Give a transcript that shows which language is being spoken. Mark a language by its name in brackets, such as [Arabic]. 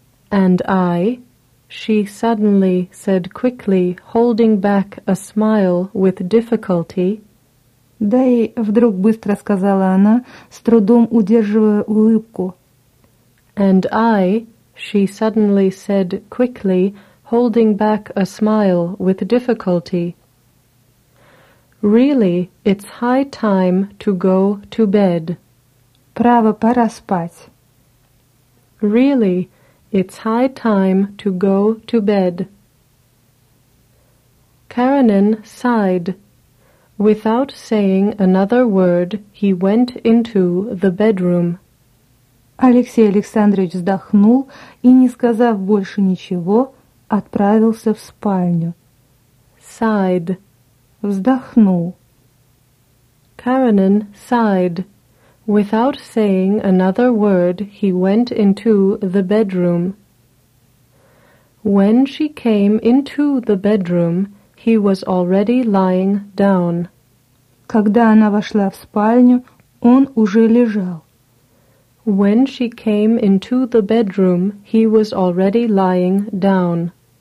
[English] And I, she suddenly said quickly, holding back a smile with difficulty. [Russian] Да и вдруг быстро сказала она, с трудом удерживая улыбку. [English] And I, she suddenly said quickly, holding back a smile with difficulty. Really, it's high time to go to bed. [Russian] Право, пора спать. [English] Really, it's high time to go to bed. Karenin sighed. Without saying another word, he went into the bedroom. [Russian] Алексей Александрович вздохнул и, не сказав больше ничего, отправился в спальню. [English] Sighed. [Russian] Вздохнул. [English] Karenin sighed. Without saying another word, he went into the bedroom. When she came into the bedroom, he was already lying down. [Russian] Когда она вошла в спальню, он уже лежал. [English] When she came into the bedroom, he was already lying down.